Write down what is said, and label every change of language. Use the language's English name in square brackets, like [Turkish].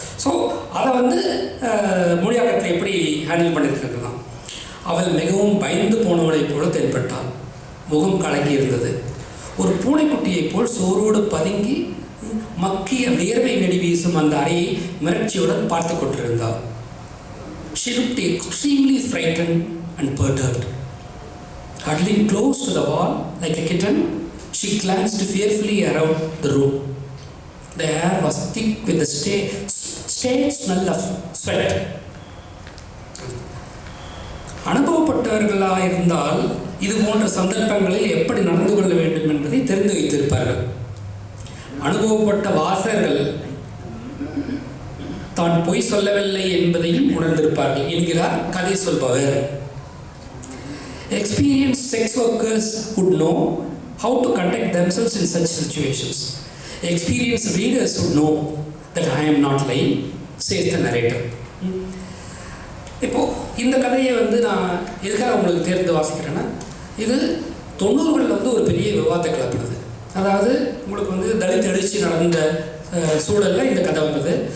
[Tamil] So அதை வந்து மொழியாக்கத்தை எப்படி ஹேண்டில் பண்ணியிருக்கிறது தான். அவள் மிகவும் பயந்து போனவளைப் போல தென்பட்டாள். முகம் கலங்கி இருந்தது. ஒரு பூனைக்குட்டியைப் போல் சோரோடு பதுங்கி மக்கிய வியர்வை நெடி வீசும் அந்த அறையை மிரட்சியுடன் பார்த்து கொண்டிருந்தாள். [English] She looked extremely frightened and perturbed. Huddling close to the wall like a kitten, she glanced fearfully around the room. The air was thick with the stale smell of sweat. [Tamil] அனுபவப்பட்டவர்களாக இருந்தால் இது போன்ற சந்தர்ப்பங்களில் எப்படி நடந்து கொள்ள வேண்டும் என்பதை தெரிந்து வைத்திருப்பார்கள். அனுபவப்பட்ட வாசகர்கள் தான் பொய் சொல்லவில்லை என்பதையும் உணர்ந்திருப்பார்கள் என்கிறார் கதை சொல்பவர். [English] Experienced sex workers would know how to conduct themselves in such situations. Experienced readers would know that I am not lying, says the narrator. [Tamil] இப்போது இந்த கதையை வந்து நான் எதுக்காக உங்களுக்கு தேர்ந்து வாசிக்கிறேன்னா, இது 90களில் வந்து ஒரு பெரிய விவாதத்தை கிளப்பினது. அதாவது உங்களுக்கு வந்து தலித் எழுச்சி நடந்த சூழலில் இந்த கதை வந்தது.